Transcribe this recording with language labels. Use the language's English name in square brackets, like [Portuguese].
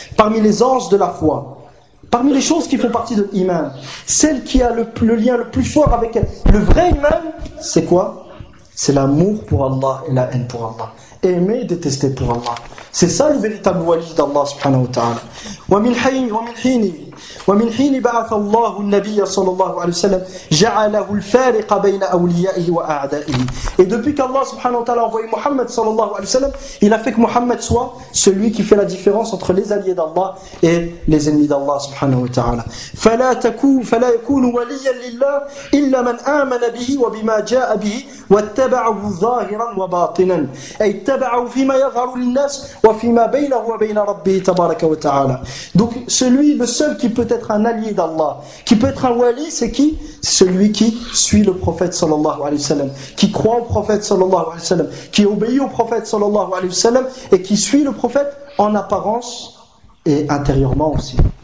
[French] Parmi les anges de la foi, parmi les choses qui font partie de l'iman, celle qui a le lien le plus fort avec le vrai iman, c'est quoi? C'est l'amour pour Allah et la haine pour Allah. Aimer et détester pour Allah. C'est ça le véritable wali d'Allah subhanahu wa ta'ala. [Arabic] ومن حين بعث الله النبي صلى الله عليه وسلم جعله الفارق بين أوليائه وأعدائه. [French] Et depuis qu'Allah subhanahu wa ta'ala a envoyé Muhammad [Arabic] صلى الله عليه وسلم, [French] il a fait que Muhammad soit celui qui fait la différence entre les alliés d'Allah et les ennemis d'Allah subhanahu wa ta'ala. [Arabic] فلا يكون وليا لله إلا من آمن به وبما جاء به واتبعه ظاهرا وباطنا. أي اتبعه فيما يظهر للناس وفيما بينه وبين ربه تبارك وتعالى. [French] Donc celui, le seul qui peut être un allié d'Allah, qui peut être un wali, c'est qui? Celui qui suit le prophète sallallahu alayhi wa sallam, qui croit au prophète sallallahu alayhi wa sallam, qui obéit au prophète sallallahu alayhi wa sallam, et qui suit le prophète en apparence et intérieurement aussi.